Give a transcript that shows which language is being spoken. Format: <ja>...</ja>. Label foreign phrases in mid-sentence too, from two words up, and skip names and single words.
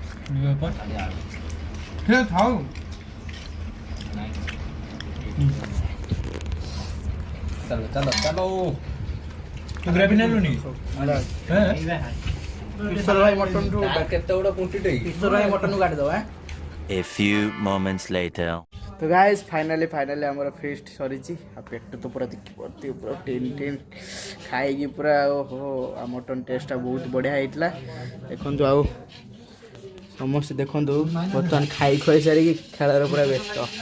<or>ଥାଉ ଚାଲ ଚାଲ ଚାଲ। ତୁ ଗ୍ରେଭି ନେଲୁନି? କିଶୋର ଭାଇ ମଟନଠୁ କେତେ ବଡ଼ କୁଣ୍ଟିଟେ କିଶୋର ଭାଇ ମଟନକୁ କାଟିଦେବ।</or> <en>A few moments later.</en> <or>ତ</or> <en>guys finally</en> <or>ଆମର ଫିଷ୍ଟ ସରିଛି। ଆଉ ପେଟ ତ ପୁରା ଦେଖିପାରୁଥିବ ପୁରା ଟିନ୍ ଖାଇକି ପୁରା ଓହୋ। ଆଉ</or> <en>mutton taste</en> <or>ବହୁତ ବଢ଼ିଆ ହେଇଥିଲା। ଦେଖନ୍ତୁ ଆଉ ସମସ୍ତେ ଦେଖନ୍ତୁ ବର୍ତ୍ତମାନ ଖାଇ ଖୁଆଇ ସାରିକି ଖେଳରେ ପୁରା ବ୍ୟସ୍ତ।</or>